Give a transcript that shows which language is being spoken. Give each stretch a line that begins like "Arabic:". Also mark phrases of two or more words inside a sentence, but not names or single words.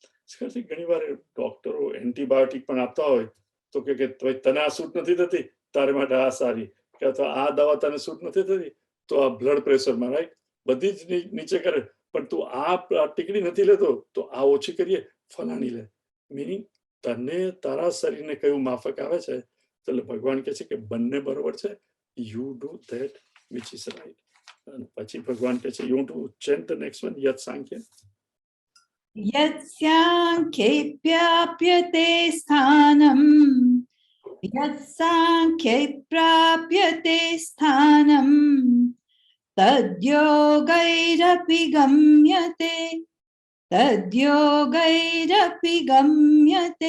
Gujarati: ઘણી વાર ડોક્ટરો એન્ટીબાયોટિક પણ આપતા હોય તો કે તને આ સૂટ નથી થતી, તારે માટે આ સારી, કે અથવા આ દવા તને સૂટ નથી થતી તો આ બ્લડ પ્રેશરમાં, રાઈટ, બધી જ નીચે કરે, પણ તું આ ટીકડી નથી લેતો તો આ ઓછી કરીએ, ફલાણી લે. મીનિંગ તને તારા શરીરને કયું માફક આવે છે, એટલે ભગવાન કહે છે કે બંને બરોબર છે,
English: you do that which is right.
Gujarati: અને પછી ભગવાન કહે છે,
English: you to chant the next one,
Sanskrit: યત સાંખ્ય. यत्साङ्ख्येऽप्याप्यते स्थानं, यत्साङ्ख्ये प्राप्यते स्थानं, तद्योगैरपि गम्यते, तद्योगैरपि गम्यते.